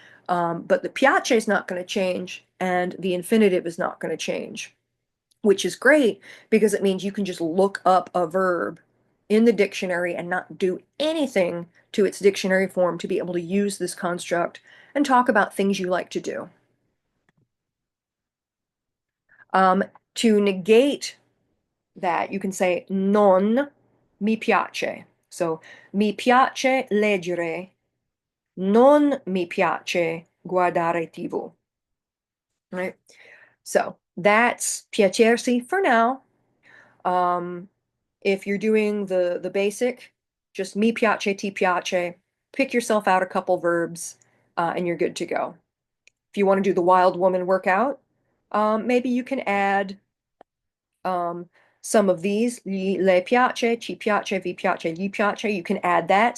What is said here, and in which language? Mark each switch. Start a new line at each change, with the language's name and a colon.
English: But the piace is not going to change and the infinitive is not going to change, which is great because it means you can just look up a verb in the dictionary and not do anything to its dictionary form to be able to use this construct and talk about things you like to do. Um, to negate that, you can say
Italian: non mi piace.
English: So,
Italian: mi piace leggere, non mi piace guardare TV.
English: Right? So, that's piacersi for now. Um, if you're doing the basic, just
Italian: mi piace, ti piace,
English: pick yourself out a couple verbs, and you're good to go. If you want to do the wild woman workout, maybe you can add um, some of these,
Italian: le piace, ci piace, vi piace, gli piace.
English: You can add that.